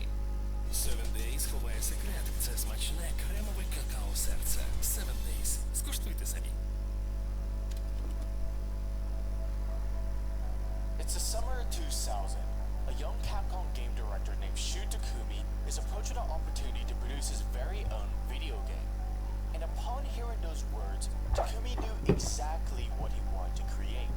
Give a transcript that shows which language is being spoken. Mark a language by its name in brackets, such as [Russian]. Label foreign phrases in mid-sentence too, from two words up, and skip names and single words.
[Ukrainian] 7 Days ховає секрет. Це смачне кремове какао-серце. 7 Days. Скуштуйте самі. [English] It's the summer of 2000. A young Capcom game director named Shu Takumi is approached with an opportunity to produce his very own video game. And upon hearing those words, Takumi knew exactly what he wanted to create.